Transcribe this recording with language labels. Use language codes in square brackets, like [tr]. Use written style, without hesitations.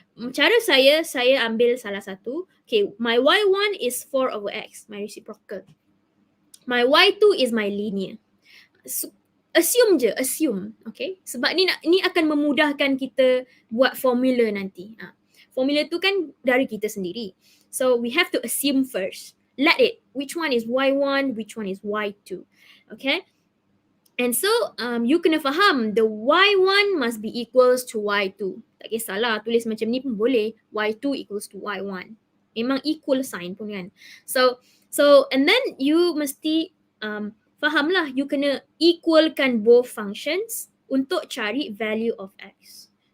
[ms] Cara saya ambil salah satu. [en] Okay, my y1 is 4 over x, my reciprocal. My y2 is my linear. So, assume. [ms] Okay, sebab ni akan memudahkan kita buat formula nanti. Formula tu kan dari kita sendiri. [en] So we have to assume first. Let it. Which one is y1, which one is y2. Okay. And so you [ms] kena faham [en] the y1 must be equals to y2. [ms] Tak kisahlah tulis macam ni pun boleh. y2 [en] equals to [ms] y1. Memang [en] equal sign [ms] pun kan. [en] So and then you [ms] mesti fahamlah, [en] you [ms] kena equalkan [en] both functions [ms] untuk cari [en] value of x.